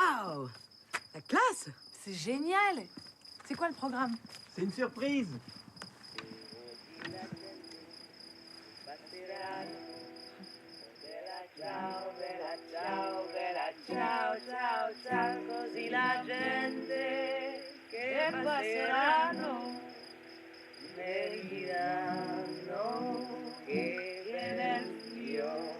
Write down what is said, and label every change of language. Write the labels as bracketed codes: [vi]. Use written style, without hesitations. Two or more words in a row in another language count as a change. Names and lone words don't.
[fr] Waouh! La classe! C'est génial! C'est quoi le programme? C'est une surprise. [it] Ciao, ciao, ciao, così la gente che passeranno mi diranno che bell'io.